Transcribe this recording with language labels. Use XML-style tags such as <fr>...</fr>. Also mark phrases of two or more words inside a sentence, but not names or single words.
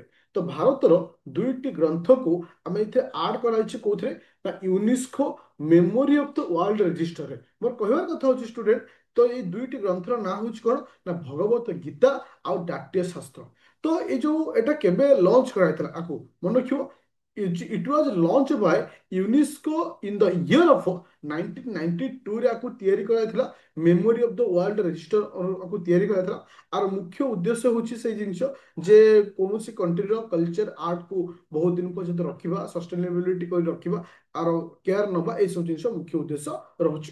<or>ତ ଭାରତର ଦୁଇଟି ଗ୍ରନ୍ଥକୁ ଆମେ ଏଥିରେ ଆଡ୍ କରାଯାଇଛି, କୋଉଥିରେ? ନା ୟୁନେସ୍କୋ ମେମୋରି ଅଫ ଦ ୱାର୍ଲଡ ରେଜିଷ୍ଟରରେ। ମୋର କହିବାର କଥା ହଉଛି ଷ୍ଟୁଡେଣ୍ଟ, ତ ଏଇ ଦୁଇଟି ଗ୍ରନ୍ଥର ନାଁ ହଉଛି କଣ? ନା ଭଗବତ ଗୀତା ଆଉ ନାଟ୍ୟ ଶାସ୍ତ୍ର। ତ ଏଇ ଯୋଉ ଏଟା କେବେ ଲଞ୍ଚ କରାଯାଇଥିଲା, ଆକୁ ମନେ ରଖିବ,</or> <en>it was launched by UNESCO in the year of 1992</en> <or>ରେ ଆକୁ ତିଆରି କରାଯାଇଥିଲା। ମେମୋରି ଅଫ ଦ ୱାର୍ଲଡ ରେଜିଷ୍ଟର ଆକୁ ତିଆରି କରାଯାଇଥିଲା। ଆର ମୁଖ୍ୟ ଉଦ୍ଦେଶ୍ୟ ହଉଛି ସେଇ ଜିନିଷ, ଯେ କୌଣସି କଣ୍ଟ୍ରିର କଲଚର ଆର୍ଟକୁ ବହୁତ ଦିନ ପର୍ଯ୍ୟନ୍ତ ରଖିବା, ସଷ୍ଟେନେବିଲିଟି କରି ରଖିବା, ଆର କେୟାର ନବା, ଏଇସବୁ ଜିନିଷ ମୁଖ୍ୟ ଉଦ୍ଦେଶ୍ୟ ରହୁଛି।</or>